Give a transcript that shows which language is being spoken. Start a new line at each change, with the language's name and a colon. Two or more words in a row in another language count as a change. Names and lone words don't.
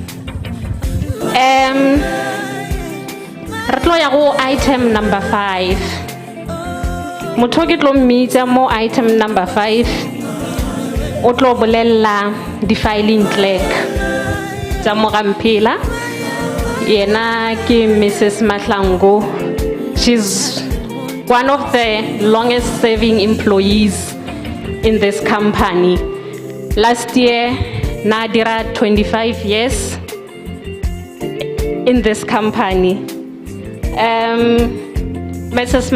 Northern Sotho: Re tlo ya go
English: item number 5.
Northern Sotho: Motho ke tlo mmitsa mo
English: item number 5
Northern Sotho: o tlo bolella di
English: filing clerk
Northern Sotho: tsa mo Mphela. Yena ke Mrs. Mahlangu.
English: She's one of the longest serving employees in this company. Last year, Nadira 25 years in this company. Mrs.